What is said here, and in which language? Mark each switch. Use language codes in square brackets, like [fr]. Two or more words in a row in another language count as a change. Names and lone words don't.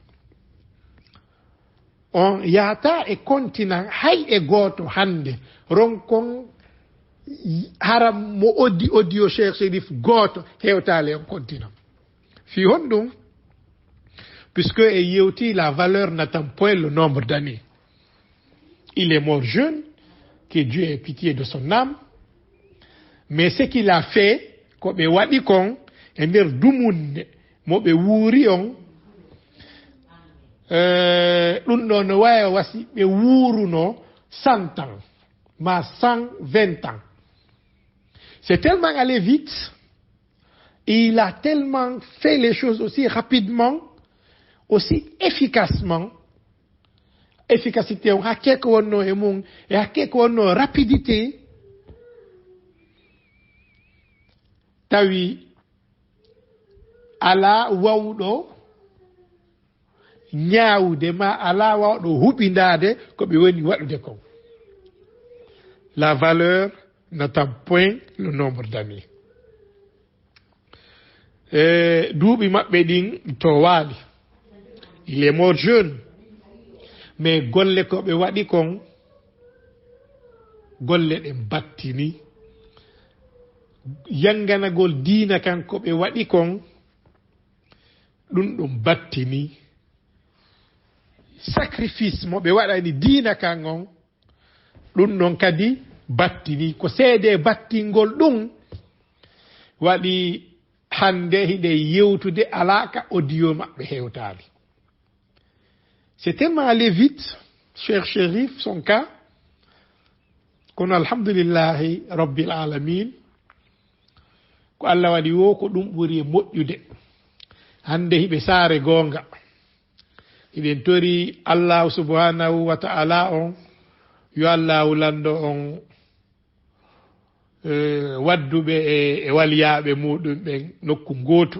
[ff] on yahata e continent hay e goto hande ronkon haram mo oddi audio cheikh Chérif goto hewtale on continent fi honɗum puisque e yewti [fr] la valeur n'attend point le nombre d'années. Il est mort jeune, que Dieu ait pitié de son âme, mais ce qu'il a fait [ff] ko ɓe waɗi kon e nder dumunde mo ɓe wuuri on ɗum ɗo no wawi wasi ɓe wuuruno 100 ans ma 120 ans. [fr] C'est tellement allé vite, et il a tellement fait les choses aussi rapidement, aussi efficacement. [ff] Efficacité on hakke ko wonno e mum e hakke ko wonno rapidité tawi ala wawɗo ñaawde ma ala wawɗo huɓindade ko ɓe woni waɗude kon. [fr] La valeur n'attend point le nombre d'années. [ff] Duuɓi maɓɓe ɗin to waali, [fr] il est mort jeune, mais [ff] golle ko ɓe waɗi kon golle ɗe battini. Yanganagol diina kan ko ɓe waɗi kon ɗum ɗum battini. Sacrifice mo ɓe waɗani diina kan on ɗum ɗon kadi battini. Ko seede battingol ɗum waɗi hande hiɗe yewtude alaka audio maɓɓe hewtali. [fr] C'est tellement allé vite, cher Chérif, son cas, [ff] kono [ar] الحمد لله رب العالمين, [ff] ko Allah waɗi wo ko ɗum ɓuri e moƴƴude. Hande hiɓe saare gonga, hiɗen tori Allah [ar] سبحانه وتعالى [ff] on, yo Allah lando on wadduɓe e waliyaɓe muɗum ɓen nokku goto.